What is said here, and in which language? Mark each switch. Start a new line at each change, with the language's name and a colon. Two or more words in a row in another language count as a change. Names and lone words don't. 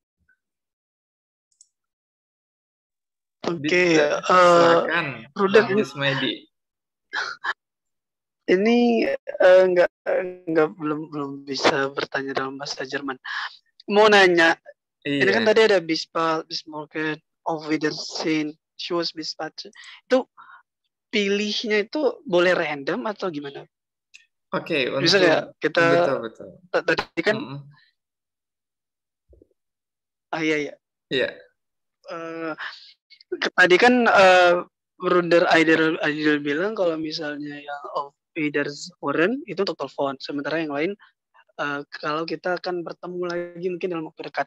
Indonesian: Oke, silakan. Rudak, ini belum bisa bertanya dalam bahasa Jerman. Mau nanya, ini kan tadi ada
German: bis bald, bis morgen, auf Wiedersehen, tschüss, bis später.
Indonesian: Itu pilihnya itu boleh random atau gimana? Oke, bisa nggak kita betul. Tadi kan iya. Tadi kan Bruder Aidil bilang kalau misalnya yang
German: of Wiedersehen
Indonesian: itu untuk telepon, sementara yang lain kalau kita akan bertemu lagi mungkin dalam waktu dekat.